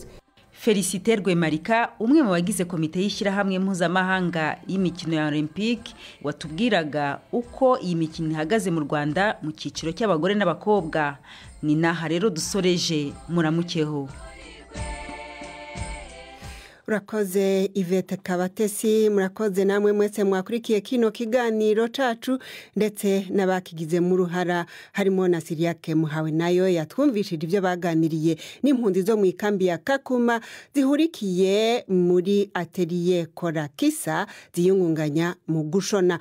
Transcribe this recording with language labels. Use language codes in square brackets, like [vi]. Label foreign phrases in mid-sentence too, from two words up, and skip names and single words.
[rw] Felicite Rwemarika umwe mu bagize komite y'ishyirahamwe mpuzamahanga y'imikino ya Olympique watubwiraga uko iyi mikino ihagaze mu Rwanda mu cyiciro cy'abagore n'abakobwa. Ni naha rero dusoreje, muramukeho. [rn] Urakoze Yvette Kabatesi, murakoze namwe mwese mwakurikiye kino kiganiro cacu, ndetse n'abakigize mu ruhara harimo na Siriake Muhawe nayo yatwumvishije ibyo baganiriye n'impunzi zo mu ikambi ya Kakuma zihurikiye muri atelier Korakisa ziyungunganya mu gushona.